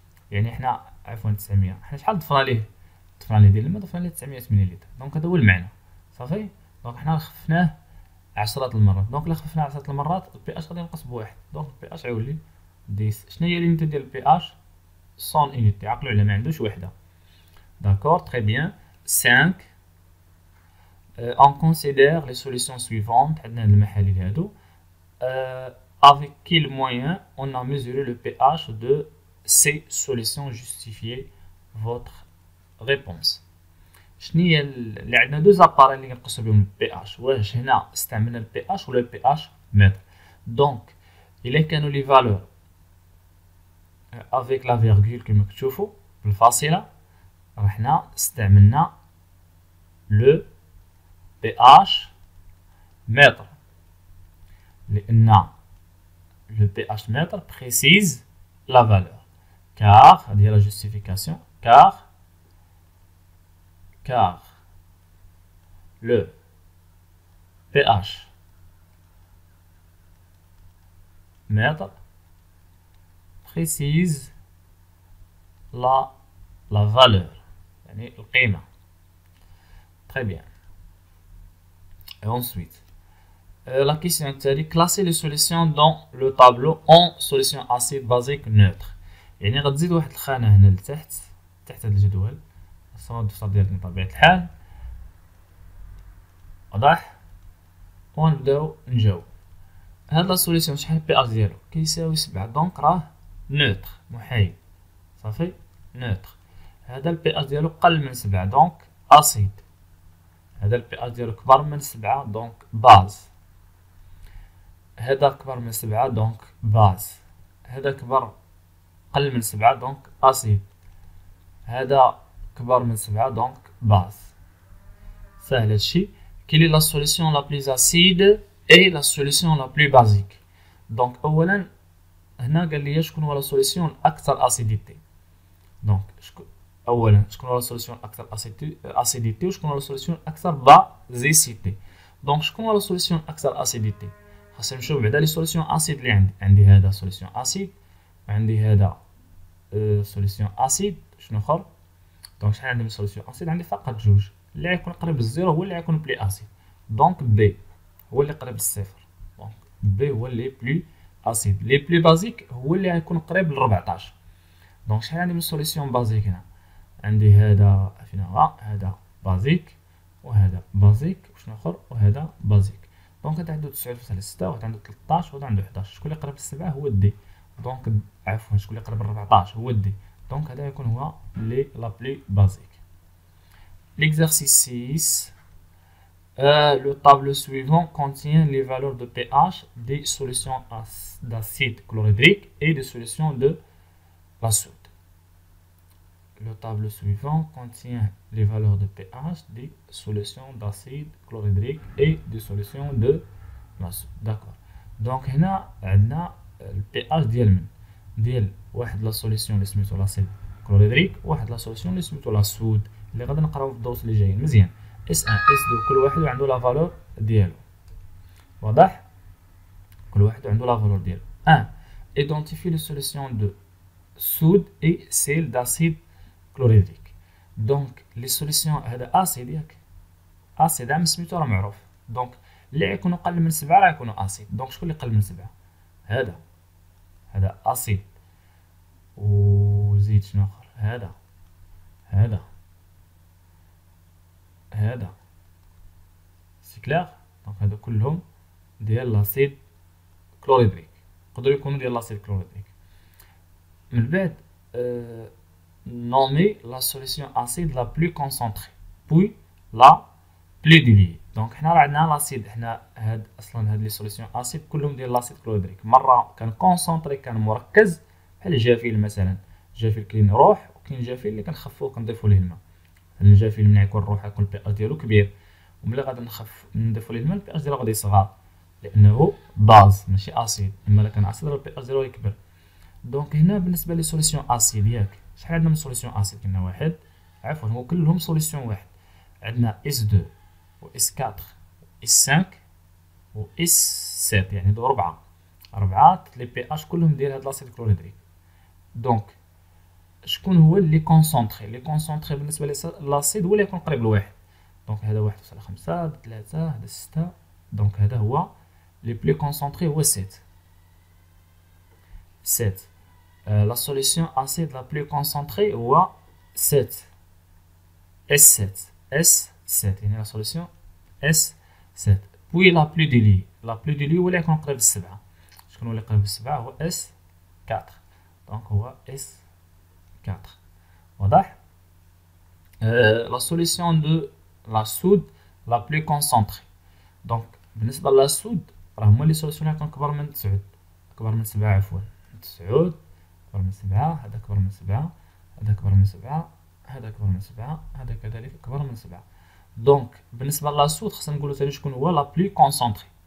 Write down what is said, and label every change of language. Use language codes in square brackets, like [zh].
[ar] يعني حنا عفوا 900 حنا شحال ضفنا ليه ديال الماء؟ ضفنا ليه 900 مليلتر. دونك هذا هو المعنى صافي. دونك حنا خففناه 10 المرات. دونك الا خففناه 10 المرات البي اش غادي ينقص بواحد، دونك البي اش غيولي 10. شنو هي اليونيتي ديال البي اش؟ 100 يونيتي. عقلوا على ما عندوش وحده. [fr] داكور تري بيان. [ar] 5. [fr] On considère les solutions suivantes. [ar] عندنا المحاليل هادو. [fr] Avec quel moyen on a mesuré le pH de ces solutions? Justifiez votre réponse. [ar] شنيا اللي عندنا دو زاباري اللي كنقيسو بهم البي اش، واش هنا استعملنا البي اش ولا البي اش متر. دونك الا كانوا لي فالور افيك لا فيرغول كما كتشوفوا بالفاصله، رحنا استعملنا لو بي اش متر، لان لو بي اش متر بريسيز لا فالور، car هذه هي لا جوستيفيكاسيون، [fr] car le pH mètre précise la valeur, [ar] يعني القيمة. [fr] Très bien. Et ensuite, la question est classer les solutions dans le tableau en solution acide basique neutre. [ar] يعني غتزيد واحد الخانة هنا لتحت تحت هذا الجدول، خاصنا الدفتر ديالنا بطبيعة الحال، واضح؟ ونبداو نجاوب. هاد لا سوليسيون شحال بي اش ديالو كيساوي 7، دونك راه نوتر محايد، صافي نوتر. هذا البي اش ديالو قل من 7 دونك اسيد، هذا البي اش ديالو كبر من 7 دونك باز، هذا كبر من 7 دونك باز، هذا كبر قل من 7 دونك اسيد، هذا كبر من 7 دونك باز. سهل هادشي. [fr] Quelle est la solution la plus acide et la solution la plus basique? [ar] Donc اولا هنا قال لي شكون هو لا سوليسيون الاكثر اسيديتي. دونك اولا شكون هو لا سوليسيون الاكثر اسيديتي وشكون هو لا سوليسيون الاكثر بازيسيتي. دونك شكون هو لا سوليسيون الاكثر اسيديتي؟ خاصني نشوف بعدا لي سوليسيون اسيد اللي عندي هذا سوليسيون اسيد، عندي هذا سوليسيون اسيد، شنو اخر؟ دونك شحال عندي من سوليسيون اسيد؟ عندي فقط جوج، اللي غيكون قريب للزيرو هو اللي غيكون بلي اسيد، دونك بي هو اللي قريب للصفر، دونك بي هو اللي بلي اسيد. لي بلي بازيك هو اللي غيكون قريب ل 14. دونك شحال عندي من سوليسيون بازيك هنا؟ عندي هذا فين هو؟ هذا بازيك وهذا بازيك وشنو اخر؟ وهذا بازيك. دونك هذا عنده 9 فاصلة 6 وهذا عنده 13 وهذا عنده 11. شكون اللي قريب ل7 هو دي، دونك عفوا شكون اللي قريب ل 14 هو دي، دونك هذا يكون هو لي لا بلي بازيك. [fr] L'exercice 6, le tableau suivant contient les valeurs de pH des solutions d'acide chlorhydrique et des solutions de la soude. Le tableau suivant contient les valeurs de pH des solutions d'acide chlorhydrique et des solutions de la soude. D'accord. [ar] Donc هنا عندنا البي ديال واحد لا سوليسيون اللي سميتو لاسيد كلوريدريك وواحد لا سوليسيون اللي سميتو لا سود اللي غادي نقراو في الدروس اللي جايين مزيان. اس 1 اس 2 كل واحد عنده لا فالور ديالو، واضح؟ كل واحد عنده لا فالور ديالو. [fr] 1 identifie les solutions de soude et celle d'acide chlorhydrique. [ar] دونك لي سوليسيون هذا اسيد ياك، اسيد عام سميتو راه معروف، دونك اللي غيكونوا قل من 7 راه يكونوا اسيد. دونك شكون اللي قل من 7؟ هذا اسيد، وزيد شنو اخر؟ هذا سي كلير. دونك هادو كلهم ديال لاسيد كلوريدريك، يقدروا يكونوا ديال لاسيد كلوريدريك. من بعد [fr] nommer la solution acide la plus concentrée puis la plus diluée. [ar] دونك حنا راه عندنا لاسيد، حنا هاد اصلا هاد لي سوليسيون اسيد كلهم ديال لاسيد كلوريدريك، مره كان كونسونطري كان مركز بحال الجافيل مثلا، الجافيل كاين روح وكاين الجافيل اللي كنخفوه كنضيفوا ليه الماء. الجافيل ملي يكون الروح يكون البي اش ديالو كبير، وملي غادي نضيفوا ليه الماء البي اش ديالو غادي يصغر لانه باز ماشي اسيد، اما الا كان اسيد راه البي اش ديالو يكبر. دونك هنا بالنسبه لي سوليسيون اسيد ياك شحال عندنا من سوليسيون اسيد؟ كاين واحد، عفوا هو كلهم سوليسيون واحد، عندنا اس 2 و اس 4 و اس 5 و اس 7، يعني هادو ربعه لي بي اش كلهم ديال هاد لاسيد كلوريدريك. دونك شكون هو اللي كونسونطري؟ اللي كونسونطري بالنسبه للاسيد هو اللي يكون قريب لواحد، دونك هذا 1.5 هذا 3 هذا 6، دونك هذا هو لي بلي كونسونطري هو 7. [fr] La solution acide la plus concentrée هو 7 S7 يعني la solution S7. puis la plus diluée [ar] هو اللي يكون قريب ل7. شكون هو اللي قريب ل7؟ هو S4، دونك هو S4 واضح. [fr] la solution de la soude la plus concentrée. [ar] دونك بالنسبه للسود راه هما لي سوليسيون اللي كبر من 9 كبر من 7 عفوا 9 كبر من 7 هذا كبر من 7 هذا كبر من 7 هذا كبر من 7 هذا كذلك كبر من 7. دونك بالنسبه للسود خصنا نقولوا ثاني شكون هو لا بلي كونسونطري.